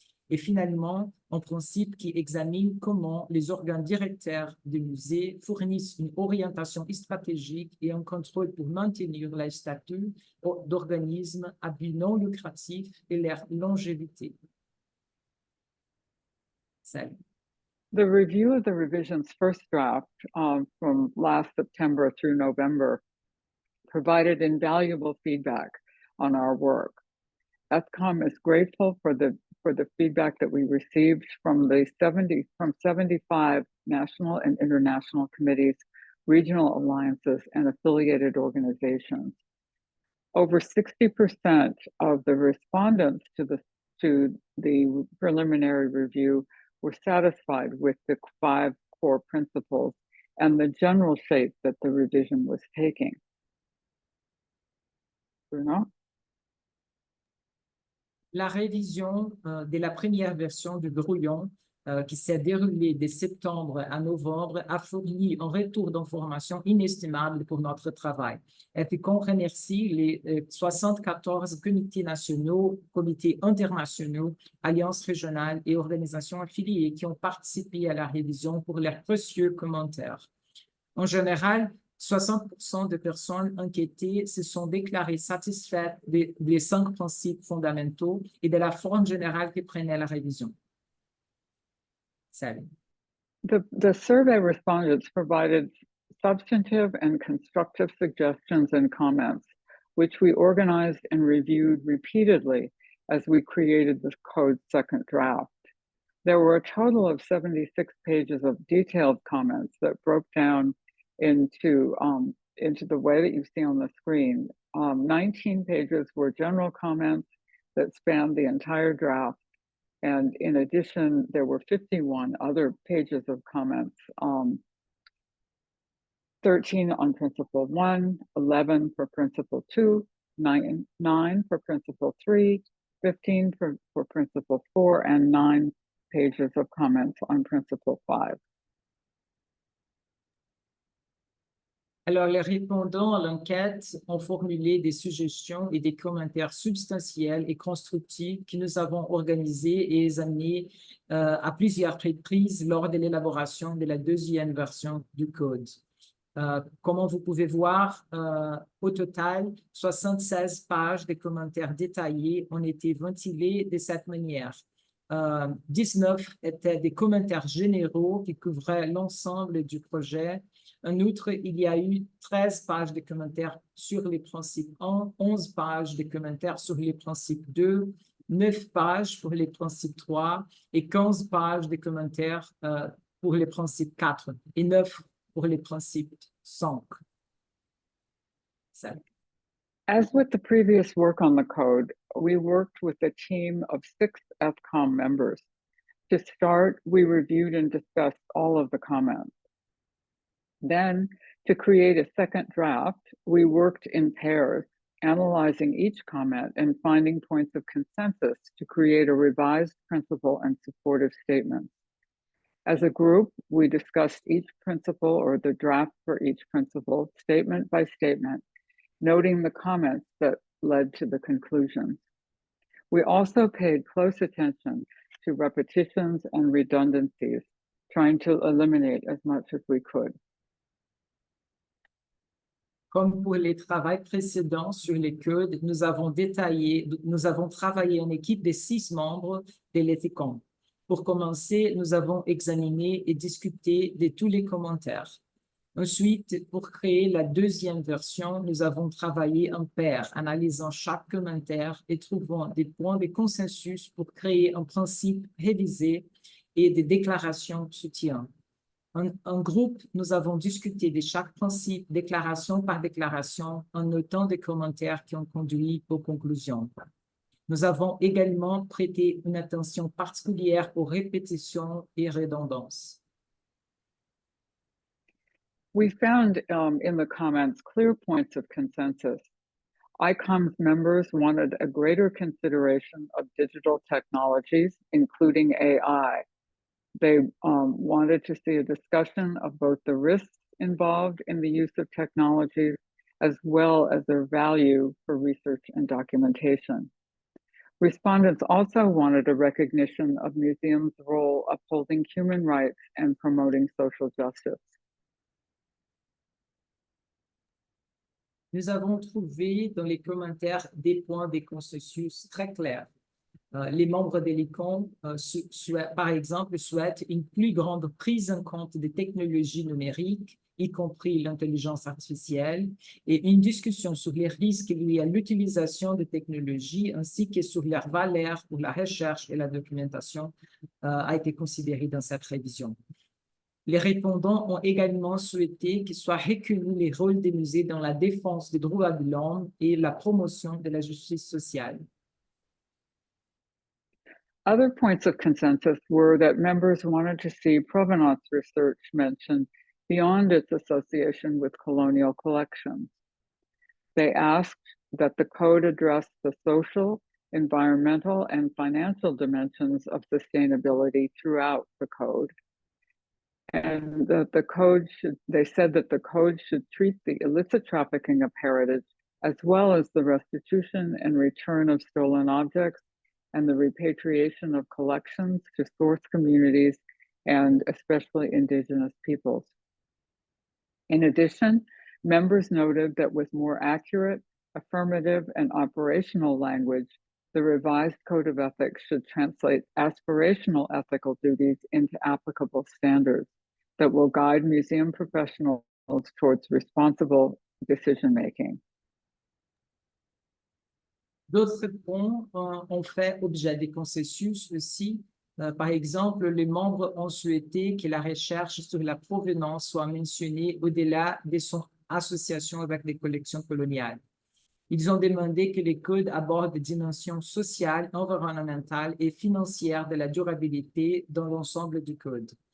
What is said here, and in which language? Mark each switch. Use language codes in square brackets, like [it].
[fr] Et finalement, un principe qui examine comment les organes directeurs des musées fournissent une orientation stratégique et un contrôle pour maintenir le statut d'organisme à but non lucratif et leur longévité. Sally. [en] The review of the revision's first draft from last September through November provided invaluable feedback on our work. ETHCOM is grateful for the feedback that we received from 75 national and international committees, regional alliances, and affiliated organizations. Over 60% of the respondents to the preliminary review were satisfied with the 5 core principles and the general shape that the revision was taking. Bruno? [fr] La révision de la première version du brouillon qui s'est déroulée de septembre à novembre a fourni un retour d'information inestimable pour notre travail. ETHCOM remercie les 74 comités nationaux, comités internationaux, alliances régionales et organisations affiliées qui ont participé à la révision pour leurs précieux commentaires. En général, 60% des personnes enquêtées se sont déclarées satisfaites des 5 principes fondamentaux et de la forme générale que prenait la révision. Sally. [en] The survey respondents provided substantive and constructive suggestions and comments, which we organized and reviewed repeatedly as we created the code's second draft. There were a total of 76 pages of detailed comments that broke down into the way that you see on the screen. 19 pages were general comments that spanned the entire draft. And in addition, there were 51 other pages of comments, 13 on Principle 1, 11 for Principle 2, 9 for Principle 3, 15 for Principle 4, and 9 pages of comments on Principle 5. [fr] Alors, les répondants à l'enquête ont formulé des suggestions et des commentaires substantiels et constructifs que nous avons organisés et examinés à plusieurs reprises lors de l'élaboration de la deuxième version du code. Comme vous pouvez voir, au total, 76 pages de commentaires détaillés ont été ventilés de cette manière. 19 étaient des commentaires généraux qui couvraient l'ensemble du projet. En outre, il y a eu 13 pages de commentaires sur les principes 1, 11 pages de commentaires sur les principes 2, 9 pages pour les principes 3 et 15 pages de commentaires pour les principes 4 et 9 pour les principes 5. Ça. [en] As with the previous work on the code, we worked with a team of 6 ETHCOM members. To start, we reviewed and discussed all of the comments. Then, to create a second draft, we worked in pairs, analyzing each comment and finding points of consensus to create a revised principle and supportive statements. As a group, we discussed each principle or the draft for each principle, statement by statement, noting the comments that led to the conclusions. We also paid close attention to repetitions and redundancies, trying to eliminate as much as we could. [fr] Comme pour les travaux précédents sur les codes, nous avons travaillé en équipe de 6 membres de l'ETHCOM. Pour commencer, nous avons examiné et discuté de tous les commentaires. Ensuite, pour créer la deuxième version, nous avons travaillé en paire, analysant chaque commentaire et trouvant des points de consensus pour créer un principe révisé et des déclarations de soutien. En groupe, nous avons discuté de chaque principe, déclaration par déclaration, en notant des commentaires qui ont conduit aux conclusions. Nous avons également prêté une attention particulière aux répétitions et redondances. [en] We found in the comments clear points of consensus. ICOM's members wanted a greater consideration of digital technologies, including AI. They wanted to see a discussion of both the risks involved in the use of technologies as well as their value for research and documentation. Respondents also wanted a recognition of museums' role upholding human rights and promoting social justice. [fr] Nous avons trouvé dans les commentaires des points de consensus très clairs. Les membres de l'ICOM, par exemple, souhaitent une plus grande prise en compte des technologies numériques, y compris l'intelligence artificielle, et une discussion sur les risques liés à l'utilisation des technologies ainsi que sur leur valeur pour la recherche et la documentation a été considérée dans cette révision. Les répondants ont également souhaité qu'il soit reconnu les rôles des musées dans la défense des droits de l'homme et la promotion de la justice sociale. [en] Other points of consensus were that members wanted to see provenance research mentioned beyond its association with colonial collections. They asked that the code address the social, environmental, and financial dimensions of sustainability throughout the code. And that they said that the code should treat the illicit trafficking of heritage as well as the restitution and return of stolen objects and the repatriation of collections to source communities and especially indigenous peoples. In addition, members noted that with more accurate, affirmative, and operational language, the revised Code of Ethics should translate aspirational ethical duties into applicable standards that will guide museum professionals towards responsible decision-making. [fr] D'autres points ont fait objet de consensus aussi. Par exemple, les membres ont souhaité que la recherche sur la provenance soit mentionnée au-delà de son association avec les collections coloniales. Ils ont demandé que les codes abordent des dimensions sociales, environnementales et financières de la durabilité dans l'ensemble du code.